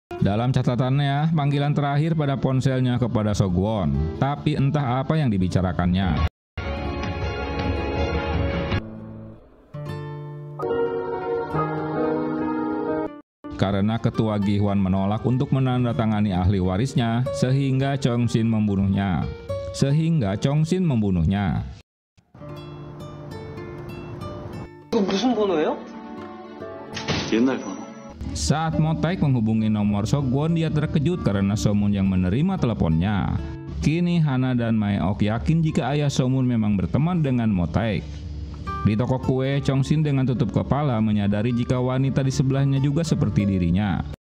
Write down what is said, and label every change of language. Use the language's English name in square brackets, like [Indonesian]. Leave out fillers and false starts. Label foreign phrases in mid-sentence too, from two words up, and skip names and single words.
[Indonesian] Dalam catatannya, panggilan terakhir pada ponselnya kepada Sogwon, tapi entah apa yang dibicarakannya. Karena ketua Gi-hwan menolak untuk menandatangani ahli warisnya, sehingga Chong-sin membunuhnya. [Korean] 이거 무슨 번호예요? 옛날 번호. [Indonesian] Saat Mo-taek menghubungi nomor Sogwon, dia terkejut karena So-moon yang menerima teleponnya. Kini Hana dan Mae-ok yakin jika ayah So-moon memang berteman dengan Mo-taek. Di toko kue, Chong-sin dengan tutup kepala menyadari jika wanita di sebelahnya juga seperti dirinya.